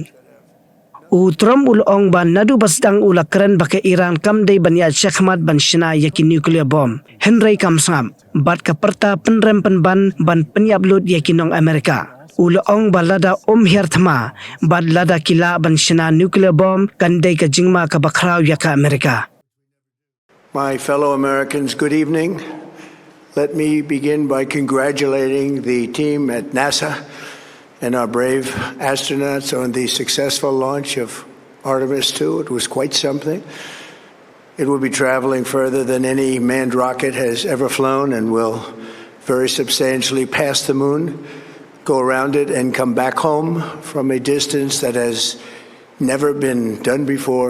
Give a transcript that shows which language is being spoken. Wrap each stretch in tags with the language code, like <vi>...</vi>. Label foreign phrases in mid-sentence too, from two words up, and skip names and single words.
<kha>U Trump ulong ban nadu basdang ula keren ba ke Iran kam dei ban ya syakmat ban shina ya ki</kha> <en>nuclear bomb</en> <kha>Henry kam sangam bat ka perta penrem penban ban penyablut ya ki nong Amerika. Ulaong balada herthma bad lada kila ban shina</kha> <en>nuclear bomb</en> <kha>kandai ka jingma ka bakraw ya ka Amerika.</kha> <en>My fellow Americans, good evening. Let me begin by congratulating the team at NASA and our brave astronauts on the successful launch of Artemis II. It was quite something. It will be traveling further than any manned rocket has ever flown and will very substantially pass the moon, go around it, and come back home from a distance that has never been done before.</en>